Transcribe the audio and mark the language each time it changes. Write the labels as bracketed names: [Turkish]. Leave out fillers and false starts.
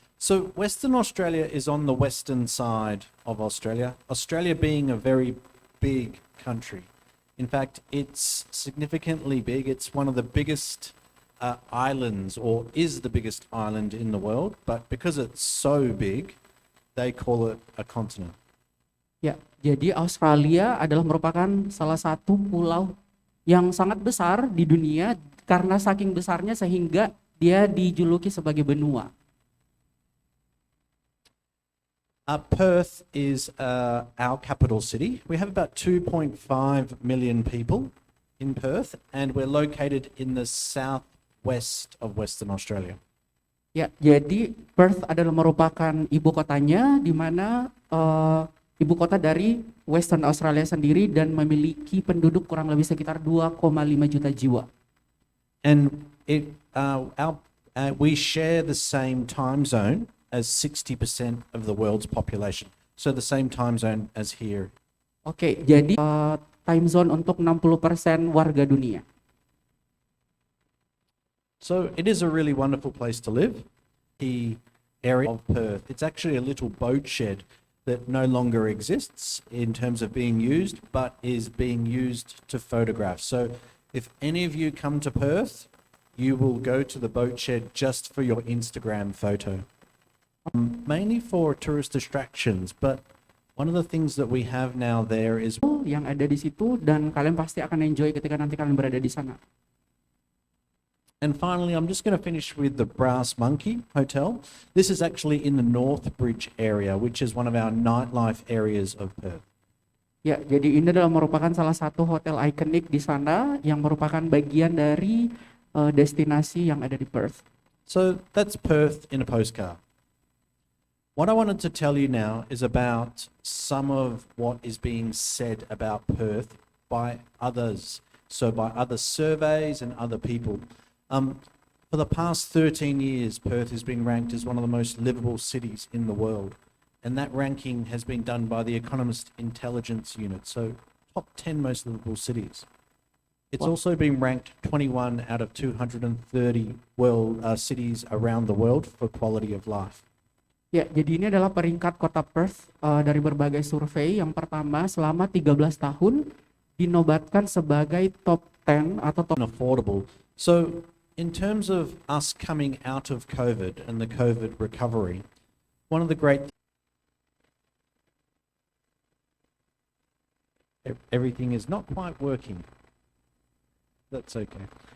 [English] So Western Australia is on the western side of Australia. Australia being a very big country. In fact, it's significantly big. It's one of the biggest islands, or is the biggest island in the world. But because it's so big, they call it a continent. [Indonesian] Ya, jadi Australia adalah merupakan salah satu pulau yang sangat besar di dunia karena saking besarnya sehingga dia dijuluki sebagai benua. [English] Perth is our capital city. We have about 2.5 million people in Perth, and we're located in the southwest of Western Australia. [Indonesian] Ya, jadi Perth adalah merupakan ibu kotanya di mana ibu kota dari Western Australia sendiri dan memiliki penduduk kurang lebih sekitar 2,5 juta jiwa. [English] And we share the same time zone as 60% of the world's population. So the same time zone as here. [Indonesian] Oke, jadi time zone untuk 60% warga dunia. [English] So it is a really wonderful place to live. The area of Perth, it's actually a little boat shed that no longer exists in terms of being used, but is being used to photograph. So if any of you come to Perth, you will go to the boat shed just for your Instagram photo. Mainly for tourist distractions, but one of the things that we have now there is [Indonesian] yang ada di situ dan kalian pasti akan enjoy ketika nanti kalian berada di sana. [English] And finally, I'm just going to finish with the Brass Monkey Hotel. This is actually in the North Bridge area, which is one of our nightlife areas of Perth. [Indonesian] Ya, jadi ini adalah merupakan salah satu hotel ikonik di sana yang merupakan bagian dari destinasi yang ada di Perth. [English] So that's Perth in a postcard. What I wanted to tell you now is about some of what is being said about Perth by others. So by other surveys and other people. For the past 13 years, Perth has been ranked as one of the most livable cities in the world. And that ranking has been done by the Economist Intelligence Unit. So top 10 most livable cities. It's also been ranked 21 out of 230 cities around the world for quality of life. [Indonesian] Ya, jadi ini adalah peringkat kota Perth dari berbagai survei. Yang pertama, selama 13 tahun dinobatkan sebagai top 10 atau top [English] Affordable. So in terms of us coming out of COVID and the COVID recovery, one of the great everything is not quite working. That's okay.